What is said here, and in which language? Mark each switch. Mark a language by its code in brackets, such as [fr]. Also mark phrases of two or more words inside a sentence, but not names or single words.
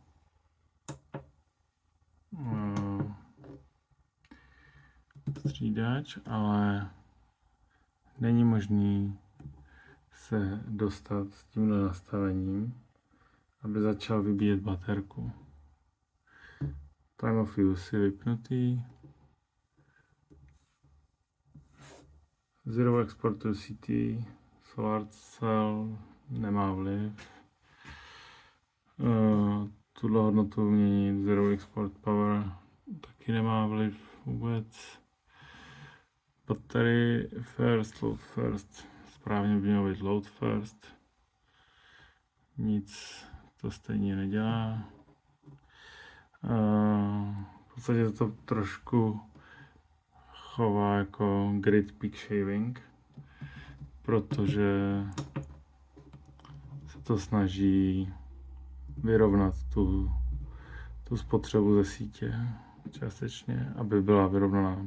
[cs] Střídač, ale není možný se dostat s tímhle nastavením, aby začal vybíjet baterku. [en] Time of use [cs] je vypnutý. [en] Zero export to CT, solar cell [cs] nemá vliv. Tuhle hodnotu měnit, [en] zero export power [cs] taky nemá vliv vůbec. [en] Battery first, load first, [cs] správně by mělo být [en] load first. [cs] Nic to stejně nedělá. V podstatě to trošku chová jako [en] grid peak shaving, [cs] protože se to snaží vyrovnat tu spotřebu ze sítě částečně, aby byla vyrovnaná.